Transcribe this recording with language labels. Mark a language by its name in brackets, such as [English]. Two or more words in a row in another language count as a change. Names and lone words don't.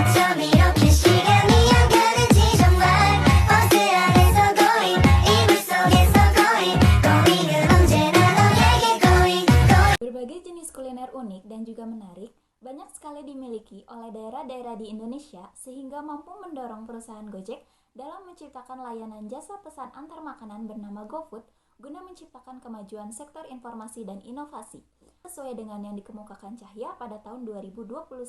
[Korean] 이렇게 시간이 안 가는지 정말 버스 안에서 going 이불 속에서 going은 언제나 너에게 going. [Indonesian] Berbagai jenis kuliner unik dan juga menarik banyak sekali dimiliki oleh daerah-daerah di Indonesia sehingga mampu mendorong perusahaan Gojek dalam menciptakan layanan jasa pesan antar makanan bernama GoFood guna menciptakan kemajuan sektor informasi dan inovasi sesuai dengan yang dikemukakan Cahya pada tahun 2021.